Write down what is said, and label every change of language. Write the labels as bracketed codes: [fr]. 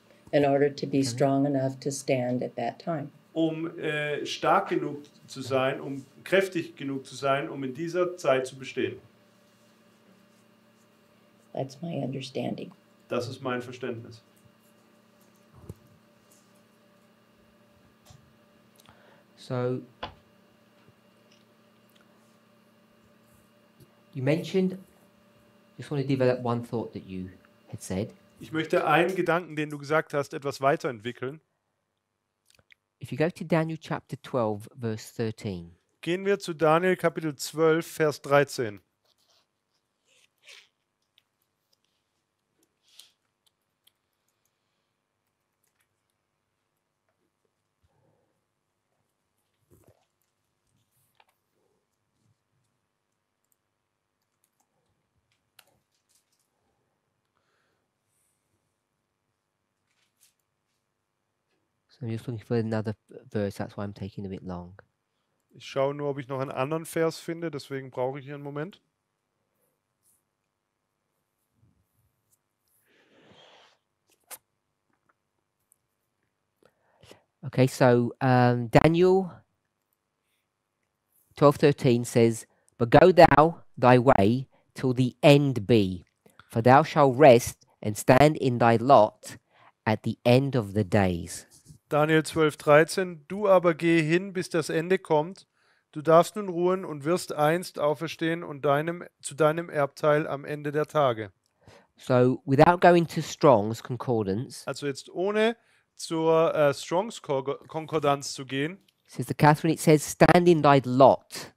[en] In order to be strong enough to stand at that time. [de] um stark genug zu sein, um kräftig genug zu sein, um in dieser Zeit zu bestehen. [en] That's my understanding. [de] Das ist mein Verständnis. [en] So you mentioned, just want to develop one thought that you had said. [de] Ich möchte einen Gedanken, den du gesagt hast, etwas weiterentwickeln. [en] If you go to Daniel chapter 12, verse 13. [de] Gehen wir zu Daniel Kapitel 12, Vers 13. [en] So I'm just looking for another verse, that's why I'm taking a bit long. [de] Ich schaue nur, ob ich noch einen anderen Vers finde, deswegen brauche ich hier einen Moment. [en] Okay, so Daniel 12:13 says, "But go thou thy way till the end be, for thou shalt rest and stand in thy lot at the end of the days." Daniel 12, 13. [de] Du aber gehe hin, bis das Ende kommt. Du darfst nun ruhen und wirst einst auferstehen und zu deinem Erbteil am Ende der Tage. [en] So without going to Strong's Concordance, [de] Also jetzt ohne zur Strongs Konkordanz zu gehen, [en] Sister Catherine, it says, "Stand in thy lot."